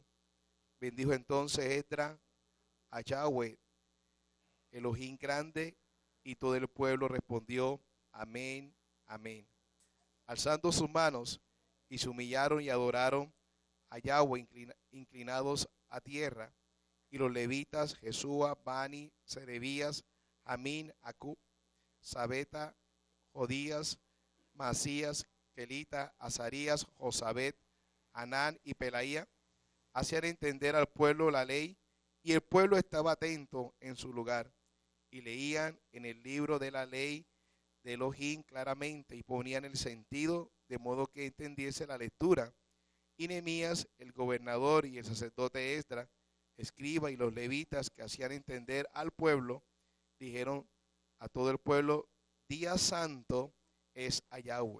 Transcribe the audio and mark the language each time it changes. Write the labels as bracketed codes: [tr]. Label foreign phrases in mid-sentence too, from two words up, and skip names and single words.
[es] Bendijo entonces Esdras a Yahweh, Elohim grande, y todo el pueblo respondió, amén, amén. Alzando sus manos, y se humillaron y adoraron a Yahweh inclinados a tierra. Y los levitas, Jesúa, Bani, Serebías, Amín, Acub, Sabeta, Jodías, Masías, Kelita, Azarías, Josabet, Anán y Pelaía, hacían entender al pueblo la ley, y el pueblo estaba atento en su lugar, y leían en el libro de la ley de Elohim claramente, y ponían el sentido, de modo que entendiese la lectura. Y Nehemías, el gobernador, y el sacerdote Esdras, escriba, y los levitas que hacían entender al pueblo, dijeron a todo el pueblo, día santo es a Yahweh.